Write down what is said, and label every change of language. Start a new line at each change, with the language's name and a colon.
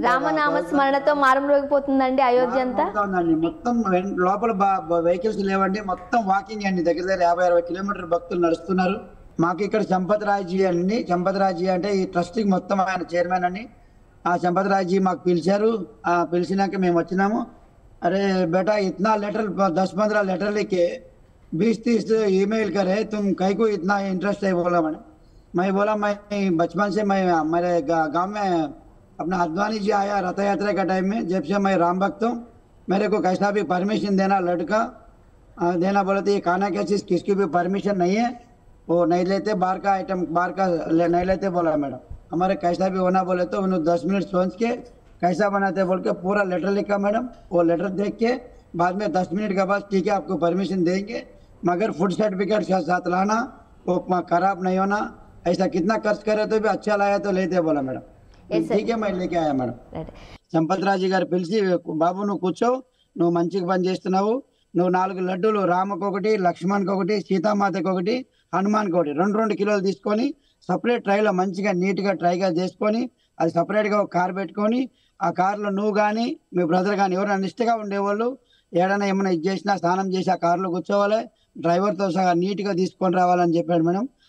Telugu: రామనామ స్మరణతో మారుమ్రోగిపోతుందండి అయోధ్య అంతా. మొత్తం లోపల వెహికల్స్ లేవండి, మొత్తం వాకింగ్ అండి. దగ్గర 50-60 కిలోమీటర్ భక్తులు నడుస్తున్నారు. మాకు ఇక్కడ సంపత్ రాయ్జీ అండి. సంపత్ రాయ్జీ అంటే ఈ ట్రస్ట్కి మొత్తం ఆయన చైర్మన్ అండి. ఆ సంపత్ రాయ్జీ మాకు పిలిచారు. పిలిచినాక మేము వచ్చినాము.
Hindi: అరే బేటా ఇतना लेटर 10-15 लेटर लिखे 20-30 ईमेल करे, तुम कहीं को इतना इंटरेस्ट है? बोला मैं बोला मैं बचपन से मैं मेरे गांव में अपना अद्वानी जी आया रथ यात्रा का टाइम में, जब से मैं राम भक्त हूँ, मेरे को कैसा भी परमिशन देना लड़का देना बोला तो ये खाना क्या चीज़ किसकी भी परमिशन नहीं है, वो नहीं लेते, बाहर का आइटम बाहर का नहीं लेते बोला मैडम। हमारे कैसा भी होना बोले तो उन्होंने 10 मिनट सोच के कैसा बनाते बोल के पूरा लेटर लिखा मैडम। वो लेटर देख के बाद में 10 मिनट के बाद ठीक है आपको परमिशन देंगे, मगर फूड सर्टिफिकेट के साथ लाना, वो खराब नहीं होना, ऐसा कितना खर्च करे तो भी अच्छा लाया तो लेते बोला मैडम। ठीक है मैं लेके आया मैडम।
Telugu: సంపత్ రాజు గారు పిలిచి బాబు నువ్వు కూర్చో, నువ్వు మంచిగా పని చేస్తున్నావు, నువ్వు 4 లడ్డూలు రామకు ఒకటి, లక్ష్మణ్కి ఒకటి, సీతామాతకి ఒకటి, హనుమాన్కి ఒకటి 2 కిలోలు తీసుకొని సపరేట్ ట్రైలో మంచిగా నీట్గా ట్రైగా చేసుకొని అది సపరేట్గా ఒక కార్ పెట్టుకొని ఆ కార్లో నువ్వు కానీ మీ బ్రదర్ కానీ ఎవరైనా నిష్ఠగా ఉండేవాళ్ళు ఏడైనా ఏమైనా ఇది చేసినా స్నానం చేసి ఆ కార్లో కూర్చోవాలి, డ్రైవర్తో సహా నీట్గా తీసుకొని రావాలని చెప్పాడు మేడం।